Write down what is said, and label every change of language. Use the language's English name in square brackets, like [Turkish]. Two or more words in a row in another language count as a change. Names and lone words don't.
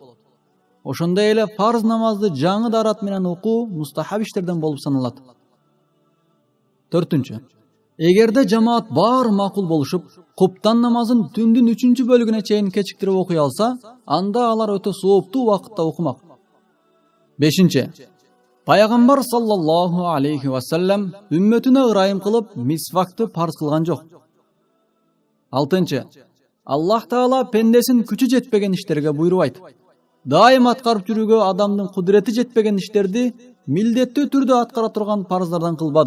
[Kyrgyz] Ошондой эле фарз намазды жаңы дарат менен окуу мустахаб иштерден болуп саналат. Төртүнчү, эгерде жамаат баары макул болушуп, куптан намазын түндүн 3-чү бөлүгүнө чейин кечиктирип окуй алса, анда алар өтө сооптуу убакытта окумак. Бешинчи, пайгамбар [Arabic] صلى الله عليه وسلم [Kyrgyz] үммөтүнө ырайым кылып мисвакты парз кылган жок. Алтынчы, Аллах Таала пендесин күчү жетпеген иштерге буйрубайт. Дайым аткарып жүрүүгө адамдын кудурети жетпеген иштерди милдеттүү түрдө аткара турган парыздардан кылбады.